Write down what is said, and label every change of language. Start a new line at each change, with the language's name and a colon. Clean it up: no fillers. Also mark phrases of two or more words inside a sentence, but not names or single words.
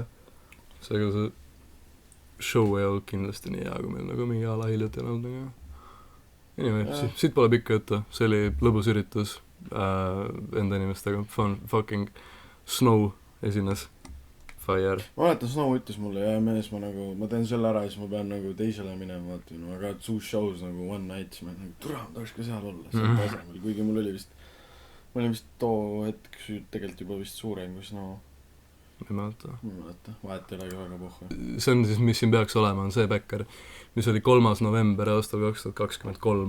Estonian: Seega see show ei olnud kindlasti nii hea, kui meil nagu mingi ala hiljuti olnud, aga Anyway, Jah. siit pole pikka juttu, see oli lõbus üritus enda inimestega, fucking Snow esines, Fire. ma mäletan, Snow ütles mulle, ja mees, ma teen selle ära ja siis ma pean nagu teisele minema, vaata,
English: I got 2 shows nagu one night,
Estonian: siis ma nagu, tule, ma tahaks ka seal olla, seal tasemel, kuigi mul oli vist, ma olin vist too hetk tegelikult juba vist suurem kui Snow. ma ei mäleta. ma ei mäleta, vahet ei olegi väga pohhu. See on siis, mis siin peaks olema, on see Becker, mis oli 3. november aastal 2023.